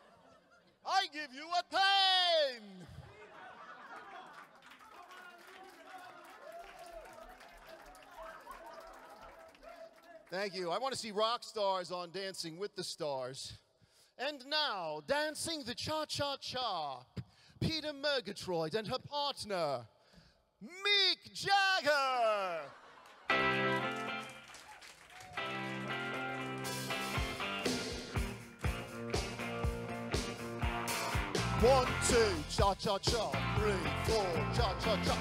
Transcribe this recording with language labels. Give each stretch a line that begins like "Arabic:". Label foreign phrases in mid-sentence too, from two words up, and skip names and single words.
English: I give you a 10. Thank you. I want to see rock stars on Dancing with the Stars. And now, dancing the cha-cha-cha, Peter Murgatroyd and her partner, Mick Jagger. 1, 2, cha-cha-cha, 3, 4, cha-cha-cha.